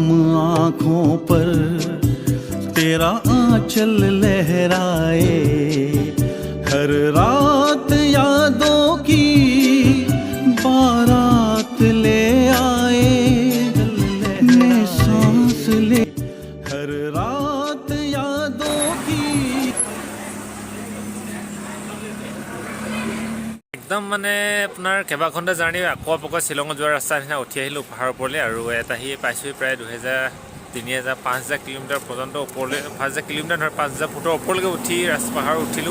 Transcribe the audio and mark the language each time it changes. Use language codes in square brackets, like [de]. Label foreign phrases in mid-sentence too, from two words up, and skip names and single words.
[hi] आँखों पर तेरा आंचल लहराए, हर रात यादों की बारात ले आए, मैं सांस ले हर रात यादों की। [as] একদম মানে আপোনাৰ কেইবাঘণ্টা জাৰ্ণি আকৌ পকা শ্বিলঙত যোৱাৰ ৰাস্তা নিচিনা উঠি আহিলোঁ পাহাৰৰ ওপৰলৈ। আৰু এটা আহি পাইছোঁ প্ৰায় 5,000 কিলোমিটাৰ পৰ্যন্ত ওপৰলৈ, 5,000 কিলোমিটাৰ নহয় 5,000 ফুটৰ ওপৰলৈকে উঠি পাহাৰ উঠিলোঁ।